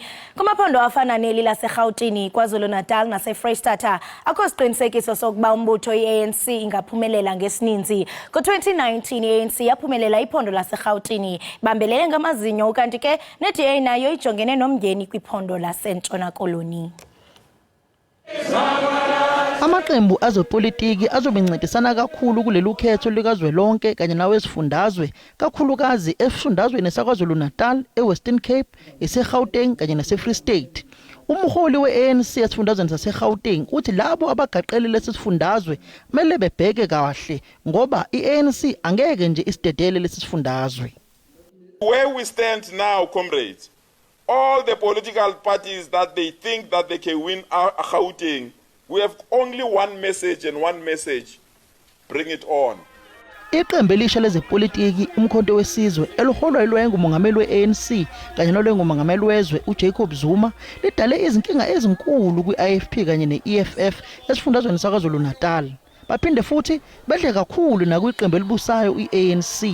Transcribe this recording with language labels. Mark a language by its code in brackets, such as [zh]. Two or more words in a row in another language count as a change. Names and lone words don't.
[xh] Kumaphondo afana neli laseRhawutini, KwaZulu-Natal naseFreystata akho siqinisekiso sokuba umbutho i-ANC ingaphumelela ngesininzi. Ngo-2019 i-ANC yaphumelela iphondo laseRhawutini bambelele ngamazinyo, ukanti ke ne-DA nayo ijongene nomngeni kwiphondo laseNtshona Koloni. [zu] Amaqembu azopolitiki azobencedisana kakhulu kulelu khetho likazwelonke kanye nawesifundazwe, kakhulukazi esifundazweni saKwaZulu-Natal, eWestern Cape, eseGauteng kanye naseFree State. Umholi we-ANC esifundazweni saseGauteng uthi labo abagaqele lesifundazwe kumele bebheke kahle ngoba i-ANC angeke nje isidedele lesifundazwe. [en] Where we stand now, comrades, all the political parties that they think that they can win Gauteng, we have only one message and one message: bring it on. [zu] Iqembu elisha lezepolitiki umkhonto wesizwe eliholwa yilwe ngumongameli we-ANC kanye nolwengumongameli wezwe uJacob Zuma lidale izinkinga ezinkulu kwi-IFP kanye ne-EFF esifundazweni saKwaZulu-Natal. Baphinde futhi bedle kakhulu nakwiqembu elibusayo i-ANC.